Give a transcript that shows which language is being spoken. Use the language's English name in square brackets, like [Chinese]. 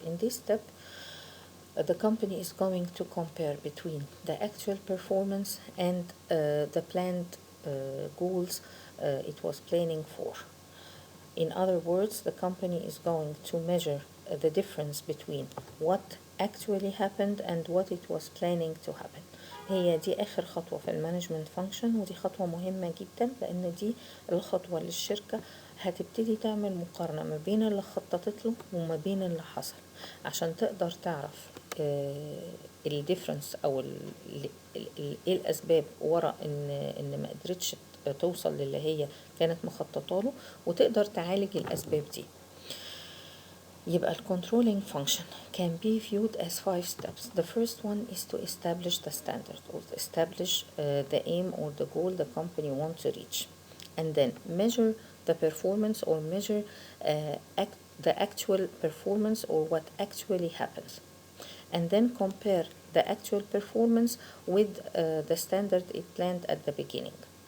[English] In this step, the company is going to compare between the actual performance and the planned goals it was planning for. In other words, the company is going to measure the difference between what actually happened and what it was planning to happen. [Arabic] هي دي آخر خطوة في المانجمنت فانكشن، ودي خطوة مهمة جدا لأن دي الخطوة اللي الشركة هتبتدي تعمل مقارنة ما بين اللي خططت له وما بين اللي حصل عشان تقدر تعرف الديفرنس أو إيه الأسباب ورا إن ما قدرتش توصل للي هي كانت مخططة له، وتقدر تعالج الأسباب دي. [English] يبقى controlling function can be viewed as 5 steps. The first one is to establish the standard or establish the aim or the goal the company wants to reach, and then measure the performance or measure the actual performance or what actually happens, and then compare the actual performance with the standard it planned at the beginning,